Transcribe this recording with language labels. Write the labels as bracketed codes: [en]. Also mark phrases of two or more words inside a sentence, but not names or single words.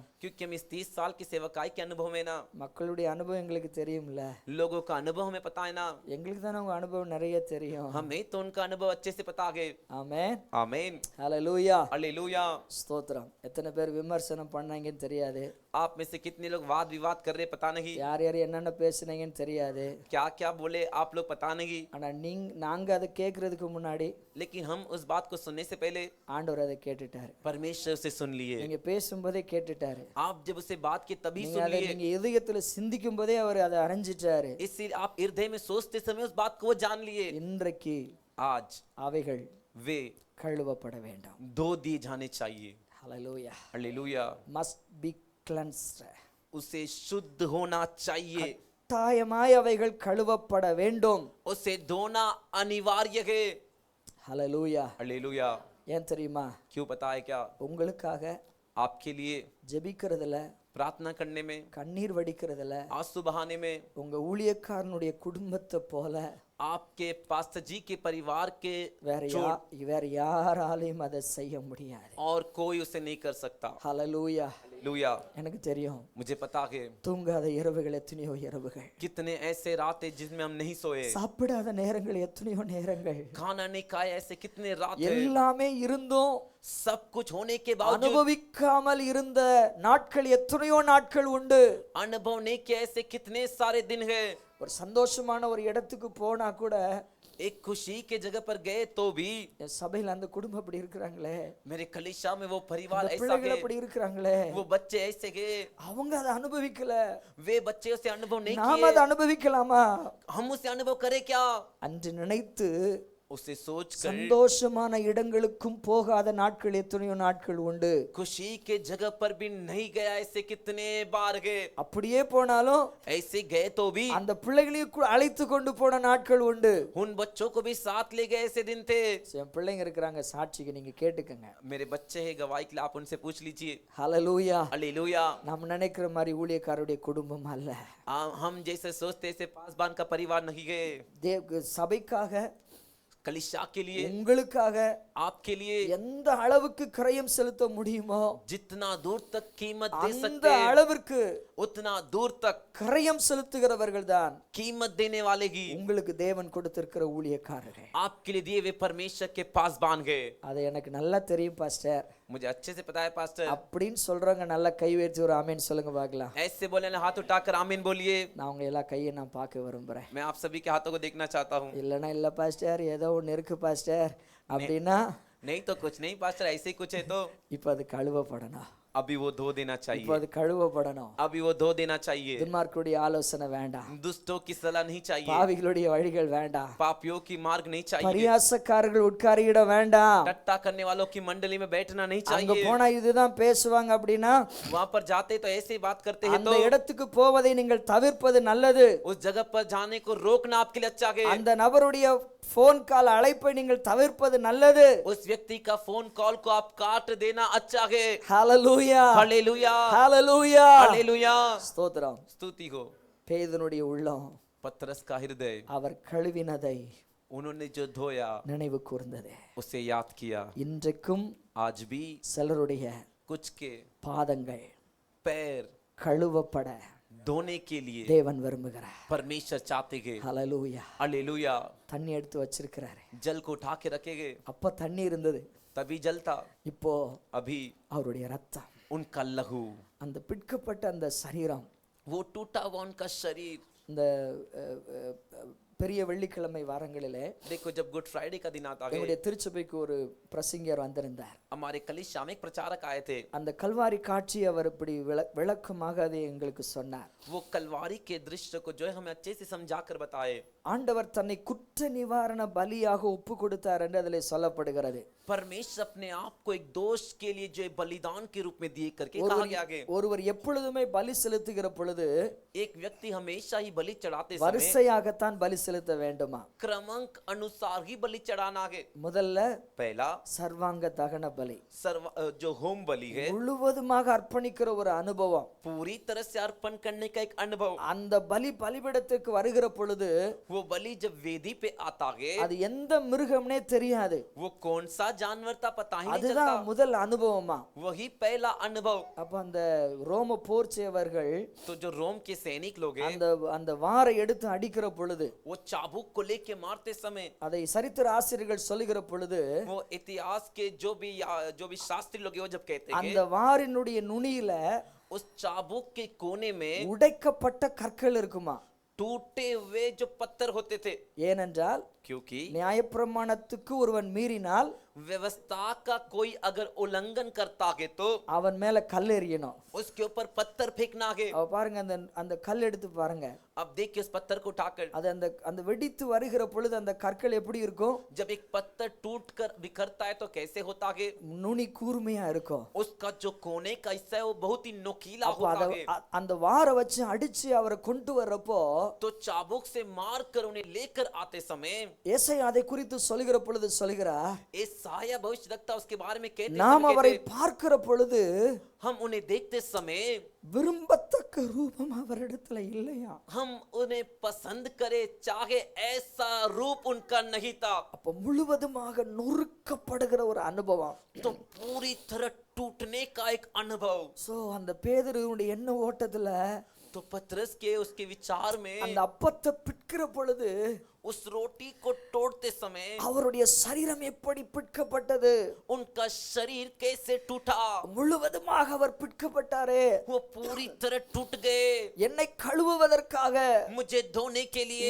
[hi] क्योंकि हम इस 30 साल की सेवकाई के अनुभव में ना, [ta] மக்களுடைய அனுபவம் எங்களுக்கு தெரியும்ல, [hi] लोगों का अनुभव हमें पता है ना, [ta] எங்களுக்கு தானே உங்க அனுபவம் நிறைய தெரியும். [hi] हमें तो उनका अनुभव अच्छे से पता है। [ta] ஆமென். [hi] आमीन। [ta] ஹல்லேலூயா. [hi] हालेलुया। [ta] ஸ்தோத்திரம். எத்தனை பேர் விமர்சனம் பண்ணாங்கன்னு தெரியாது, [hi] आप में से कितने लोग वाद विवाद कर रहे पता नहीं, [ta] யார் யார் என்னென்ன பேசுனீங்கன்னு தெரியாது. [hi] क्या क्या बोले आप लोग पता नहीं, [ta] ஆனா நாங்க அதை கேட்கறதுக்கு முன்னாடி [hi] लेकिन हम उस बात को सुनने से पहले [ta] ஆண்டவர் அதை கேட்டுட்டாரு. [hi] परमेश्वर से सुन लिए। [ta] நீங்க பேசும்போதே கேட்டுட்டாரு. [hi] आप जब उसे बात की तभी [ta] நீங்க [hi] सुन [ta] அதை [hi] लिए, [ta] நீங்க இதயத்துல சிந்திக்கும் போதே அவர் அதை அறிஞ்சிட்டாரு. [hi] इसलिए आप हृदय में सोचते समय उस बात को वो जान लिए। [ta] இன்றைக்கு [hi] आज [ta] அவைகள் [hi] वे [ta] கழுவப்பட வேண்டும். [hi] धो दिए जाने चाहिए। [ta] ஹல்லேலூயா. [hi] हालेलुया। [en] must be cleansed. [hi] उसे शुद्ध होना चाहिए, [ta] கட்டாயமாய் அவைகள் கழுவப்பட வேண்டும். [hi] उसे धोना अनिवार्य है। [ta] ஹல்லேலூயா. [hi] हालेलुया। [ta] ஏன் தெரியுமா? [hi] क्यों पता है क्या? [ta] உங்களுக்காக [hi] आपके लिए [ta] ஜெபிக்கிறதுல, [hi] प्रार्थना करने में, [ta] கண்ணீர் வடிக்கிறதுல, [hi] आंसू बहाने में, [ta] உங்க ஊழியக்காரனுடைய குடும்பத்தை போல [hi] आपके पास्टर जी के परिवार के [ta] வேற யாராலையும் அதை செய்ய முடியாது. [hi] और कोई उसे नहीं कर सकता। [ta] ஹல்லேலூயா. [hi] हालेलुया। [ta] எனக்கு தெரியும், [hi] मुझे पता है [ta] தூங்காத இரவுகள் எத்தனையோ இரவுகள், [hi] कितने ऐसे रातें जिसमें हम नहीं सोए, [ta] சாப்பிடாத நேரங்கள் எத்தனையோ நேரங்கள், [hi] खाना नहीं खाए, ऐसे कितने रात है, [ta] எல்லாமே இருந்தும் [hi] सब कुछ होने के बावजूद [ta] அனுபவிக்காமல் இருந்த நாட்கள் எத்தனையோ நாட்கள் உண்டு. [hi] अनुभव नहीं किया, ऐसे कितने सारे दिन है। [ta] ஒரு சந்தோஷமான ஒரு இடத்துக்கு போனா கூட, [hi] एक खुशी के जगह पर गए तो भी [ta] என் சபையில அந்த குடும்பம் அப்படி இருக்கிறாங்களே, [hi] मेरे कलीसिया में वो परिवार [ta] அந்த [hi] ऐसा [ta] பிள்ளைகள் [hi] है, [ta] அப்படி இருக்கிறாங்களே, [hi] वो बच्चे ऐसे गए, [ta] அவங்க அதை அனுபவிக்கல, [hi] वे बच्चे उसे अनुभव नहीं [ta] நாம [hi] किए, [ta] அதை அனுபவிக்கலாமா? [hi] हम उसे अनुभव करें क्या? [ta] அன்று நினைத்து [hi] उसे सोच कर [ta] சந்தோஷமான இடங்களுக்கும் போகாத நாட்கள் எத்தனையோ நாட்கள் உண்டு. [hi] खुशी के जगह पर भी नहीं गया, ऐसे कितने बार गए, [ta] அப்படியே போனாலும் [hi] ऐसे गए तो भी [ta] அந்த பிள்ளைகளையும் அழைத்து கொண்டு போன நாட்கள் உண்டு. [hi] उन बच्चों को भी साथ ले गए, ऐसे दिन थे। [ta] என் பிள்ளைங்க இருக்கிறாங்க சாட்சிக்கு, நீங்க கேட்டுக்கங்க. [hi] मेरे बच्चे हैं गवाही के लिए, आप उनसे पूछ लीजिए। [ta] ஹல்லேலூயா. [hi] हालेलुया। [ta] நாம் நினைக்கிற மாதிரி ஊழியக்காரருடைய குடும்பம் அல்ல. [hi] हम जैसे सोचते ऐसे पासबान का परिवार नहीं गए। [ta] சபைக்காக, [hi] कलीसिया के लिए, [ta] உங்களுக்காக [hi] आपके लिए [ta] எந்த அளவுக்கு கிரயம் செலுத்த முடியுமோ [hi] जितना दूर तक कीमत दे [ta] அந்த [hi] सकते हैं, [ta] அளவிற்கு [hi] उतना दूर तक [ta] கிரயம் செலுத்துகிறவர்கள் தான் [hi] कीमत देने वाले ही [ta] உங்களுக்கு தேவன் கொடுத்திருக்கிற ஊழியக்காரர்கள். [hi] आपके लिए दिए वे परमेश्वर के पास बांध गए। [ta] அது எனக்கு நல்லா தெரியும் பாஸ்டர் [hi] मुझे अच्छे से पता है पास्टर। [ta] அப்படின்னு சொல்றவங்க நல்லா கை வைத்து ஒரு ஆமேன் சொல்லுங்க பார்க்கலாம். [hi] ऐसे बोले ना, हाथ उठाकर आमीन बोलिए। [ta] நான் உங்க எல்லா கையை நான் பார்க்க விரும்புறேன். [hi] मैं आप सभी के हाथों को देखना चाहता हूँ। [ta] இல்லைன்னா இல்லை பாஸ்டர், ஏதோ ஒன்று இருக்கு பாஸ்டர் அப்படின்னா [hi] नहीं तो कुछ नहीं पास्टर, ऐसे ही कुछ है तो [ta] இப்போ அது கழுவப்படணும். [hi] अभी वो धो देना [ta] இப்போ [hi] चाहिए, [ta] அது கழுவப்படணும். [hi] अभी वो धो देना चाहिए। [ta] துன்மார்க்குடைய ஆலோசனை வேண்டாம். [hi] दुष्टों की सलाह नहीं चाहिए, [ta] பாவிகளுடைய வழிகள் வேண்டாம். [hi] पापियों की मार्ग नहीं चाहिए, [ta] பரியாசக்காரர்கள் உட்காரியிட வேண்டாம். [hi] टट्टा करने वालों की मंडली में बैठना नहीं [ta] அங்க [hi] चाहिए। [ta] போனா இதுதான் பேசுவாங்க அப்படின்னா [hi] वहां पर जाते तो ऐसे ही बात करते हैं, [ta] அந்த [hi] तो [ta] இடத்துக்கு போவதை நீங்கள் தவிர்ப்பது நல்லது. [hi] उस जगह पर जाने को रोकना आपके लिए अच्छा है। [ta] அந்த நபருடைய [en] phone call [ta] அழைப்பை நீங்கள் தவிர்ப்பது நல்லது. [hi] उस व्यक्ति का [en] phone call [hi] को आप काट देना अच्छा है। [ta] ஹalleluya, [hi] हालेलुया, [ta] ஹalleluya, [hi] हालेलुया, [ta] ஸ்தோத்திரம். [hi] स्तुति हो। [ta] பேதுனுடைய உள்ளம் [hi] पतरस का हृदय, [ta] அவர் கழுவினதை [hi] उन्होंने जो धोया [ta] நினைவு கூர்ந்தது. [hi] उसे याद किया। [ta] இன்றைக்கும் [hi] आज भी [ta] சிலருடைய [hi] कुछ के [ta] பாதங்கள் [hi] पैर [ta] கழுவப்பட [hi] धोने के लिए [ta] தேவன் விரும்புகிறார். [hi] परमेश्वर चाहते हैं। [ta] ஹalleluya. [hi] हालेलुया, [ta] தண்ணி எடுத்து வச்சிருக்கிறாரு. [hi] जल को उठा के रखेंगे, [ta] அப்ப தண்ணி இருந்தது, [hi] तभी जल था। [ta] இப்போ [hi] अभी [ta] அவருடைய ரத்தம், [hi] उनका लहू, [ta] அந்த பிற்கப்பட்ட அந்த சரீரம், [hi] वो टूटा हुआ उनका शरीर। [ta] இந்த பெரிய வெள்ளிக்கிழமை வாரங்களிலே [hi] देखो जब गुड फ्राइडे का दिन आता है, [ta] எங்களுடைய திருச்சபைக்கு ஒரு பிரசங்கியர் வந்திருந்தார். [hi] हमारे कलीसिया में एक प्रचारक आए थे। [ta] அந்த கல்வாரி காட்சி அவர் இப்படி விளக்கமாக அதை எங்களுக்கு சொன்னார். [hi] वो कलवारी के दृश्य को जो है हमें अच्छे से समझा कर बताए। [ta] ஆண்டவர் தன்னை குற்ற நிவாரண பலியாக ஒப்பு கொடுத்தார் என்று அதிலே சொல்லப்படுகிறது. [hi] परमेश्वर अपने आप को एक दोष के लिए जो है बलिदान के रूप में दिए करके कहा गया है। [ta] ஒருவர் எப்பொழுதுமே பலி செலுத்துகிற பொழுது [hi] एक व्यक्ति हमेशा ही बलि चढ़ाते समय [ta] வரிசையாகத்தான் பலி செலுத்த வேண்டுமா? [hi] क्रमांक अनुसार ही बलि चढ़ाना है। [ta] முதல்ல [hi] पहला [ta] சர்வாங்க தகன பலி, [hi] जो होम बलि है, [ta] முழுவதுமாக அர்ப்பணிக்கிற ஒரு அனுபவம். [hi] पूरी तरह से अर्पण करने का एक अनुभव। [ta] அந்த பலி பலிபீடத்துக்கு வருகிற பொழுது [hi] वो बलि जब वेदी पे आता है, [ta] அது எந்த மிருகம்னே தெரியாது. [hi] वो कौन सा जानवर था पता ही नहीं [ta] அதுதான் [hi] चलता। [ta] முதல் அனுபவமா. [hi] वही पहला अनुभव। [ta] அப்ப அந்த ரோம போர் சேவர்கள் [hi] तो जो रोम के सैनिक लोग हैं, [ta] அந்த அந்த வாரை எடுத்து அடிக்கிற பொழுது, [hi] वो चाबुक को लेके मारते समय, [ta] அதை சரித்திர ஆசிரியர்கள் சொல்லுகிற பொழுது, [hi] वो इतिहास के जो भी शास्त्री लोग हैं, वो जब कहते हैं [ta] அந்த வாரினுடைய நுனியில [hi] उस चाबुक के कोने में [ta] உடைக்கப்பட்ட கற்கள் இருக்குமா? [hi] टूटे हुए जो पत्थर होते थे। [ta] ஏனென்றால் [hi] क्योंकि [ta] நியாயப்பிரமாணத்துக்கு ஒருவன் மீறினால் [hi] व्यवस्था का कोई अगर उल्लंघन करता है तो [ta] அவன் மேல கல் எறியணும். [hi] उसके ऊपर पत्थर फेंकना है। [ta] அவ பாருங்க, அந்த அந்த கல் எடுத்து பாருங்க. [hi] अब देखिए उस पत्थर को उठाकर, [ta] அது அந்த அந்த வெடித்து வருகிற பொழுது அந்த கற்கள் எப்படி இருக்கும்? [hi] जब एक पत्थर टूट कर बिखरता है तो कैसे होता है? [ta] நுனி கூர்மையா இருக்கும். [hi] उसका जो कोने का हिस्सा है वो बहुत ही नोकीला [ta] அப்ப [hi] होता है। [ta] அந்த வாரை வச்சு அடிச்சு அவரை கொண்டு வர்றப்போ [hi] तो चाबुक से मार कर उन्हें लेकर आते समय [ta] ஏசாயா அதை குறித்து சொல்லுகிற பொழுது சொல்கிறார், [hi] एसाया भविष्य वक्ता उसके बारे में कहते [ta] நாம் [hi] समय [ta] அவரை [hi] कहते, [ta] பார்க்கிற பொழுது [hi] हम उन्हें देखते समय [ta] விரும்பத்தக்க ரூபம் அவரிடத்துல இல்லையா? [hi] हम उन्हें पसंद करे चाहे ऐसा रूप उनका नहीं था। [ta] அப்ப முழுவதுமாக நொறுக்கப்படுகிற ஒரு அனுபவம். [hi] तो पूरी तरह टूटने का एक अनुभव। [ta] சோ அந்த பேதுருவுடைய எண்ண ஓட்டத்துல [hi] तो पतरस के उसके विचार में [ta] அந்த அப்பத்தை பிட்கிற பொழுது [hi] उस रोटी को तोड़ते समय [ta] அவருடைய சரீரம் எப்படி பிட்கப்பட்டது? [hi] उनका शरीर कैसे टूटा। [ta] முழுவதுமாக அவர் பிட்கப்பட்டாரே. [hi] वो पूरी तरह टूट गए। [ta] என்னை கழுவுவதற்காக, [hi] मुझे धोने के लिए,